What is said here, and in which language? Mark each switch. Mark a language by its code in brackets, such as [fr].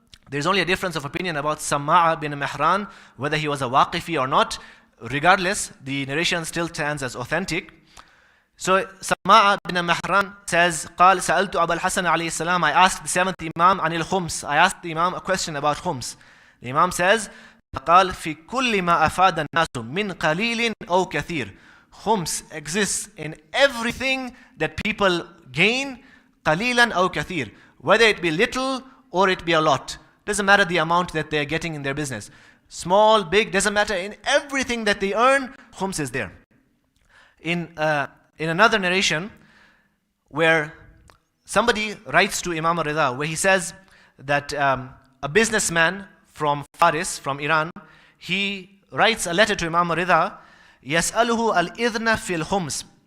[en] There's only a difference of opinion about Samma'a bin Mihran, whether he was a Waqifi or not. Regardless, the narration still stands as authentic. So Samma'a bin Mihran says, [ar] قال سألت أبا الحسن عليه السلام, [en] I asked the 7th Imam [ar] عن الخمس. [en] I asked the Imam a question about khums. The Imam says, [ar] قال في كل ما أفاد الناس من قليل أو كثير. [en] Khums exists in everything that people gain, [ar] قليلا أو كثير, [en] whether it be little or it be a lot. Doesn't matter the amount that they are getting in their business. Small, big, doesn't matter. In everything that they earn, khums is there. In another narration, where somebody writes to Imam al-Rida, where he says that a businessman from Faris, from Iran, he writes a letter to Imam al-Rida, [ar] يَسْأَلُهُ الْإِذْنَ فِي الْخُمْسِ.